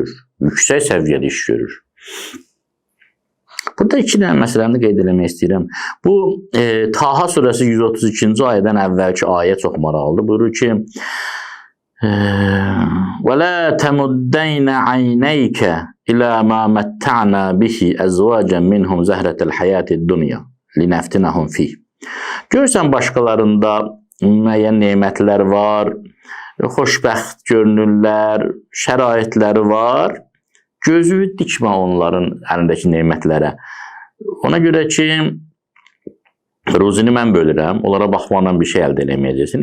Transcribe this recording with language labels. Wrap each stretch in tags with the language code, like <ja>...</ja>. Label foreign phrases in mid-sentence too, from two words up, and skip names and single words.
<az>İş görür. Yüksək səviyyədə iş görür. Burada iki dənə məsələni qeyd etmək istəyirəm. Bu Taha surəsi 132-ci ayədən əvvəlki ayə çox maraqlıdır. Buyurur ki:</az> <ar>"ولا تمدن عينيك إلى ما متعنا به أزواجا منهم زهرة الحياة الدنيا لنفتنهم في."</ar> <az>Görürsən başqalarında müəyyən nemətlər var, xoşbəxt görünürlər, şəraitləri var. Gözü dikmə onların əlindəki nemətlərə. Ona görə ki, ruzini mən bölürəm, onlara baxmaqla bir şey əldə eləməyəcəksin.</az>